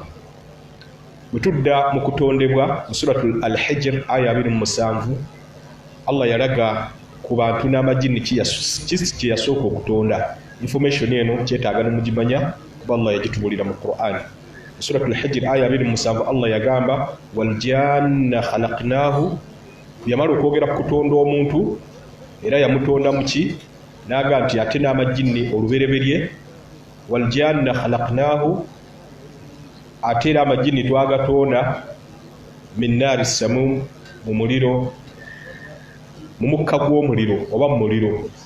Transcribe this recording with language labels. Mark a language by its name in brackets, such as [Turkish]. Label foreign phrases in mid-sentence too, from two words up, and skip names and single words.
[Ganda] Bwe tudda mu kutondebwa mu Suratul Al-Hijr aya 27 Allah yalaga ku bantu n'amajini kye yasooka okutonda. Information eno kyetaaga nemugimanya kuba Allah yagitubulira mu Qur'an. Suratul Hijr aya 27 Allah yagamba [Arabic] والجان خلقناه, [Ganda] yamala okwogera ku kutonda omuntu era yamutonda muki, naga nti ate n'amajini olubereberye. [Arabic] والجان خلقناه, [Ganda] ate era amajini twagatonda [Arabic] من نار السموم, [Ganda] mu muliro, mu mukka gw'omuliro oba mu muliro.